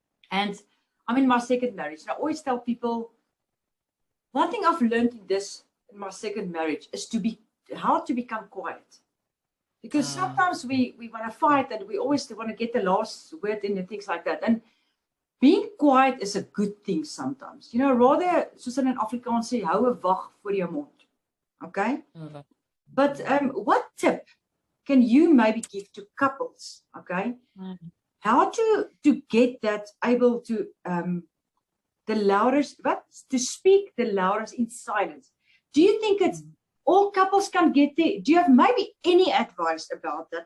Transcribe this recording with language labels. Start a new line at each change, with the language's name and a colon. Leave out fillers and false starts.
English: And I'm in my second marriage. And I always tell people, one thing I've learned in my second marriage is how to become quiet. Because sometimes we want to fight, and we always want to get the last word in and things like that. And being quiet is a good thing sometimes. You know, rather,
Afrikaans: soos in Afrikaans sê, hou 'n wag voor jou mond.
English: Okay? But what tip can you maybe give to couples, okay? How to get that able to the loudest, to speak the loudest in silence? Do you think it's all couples can get there? Do you have maybe any advice about that?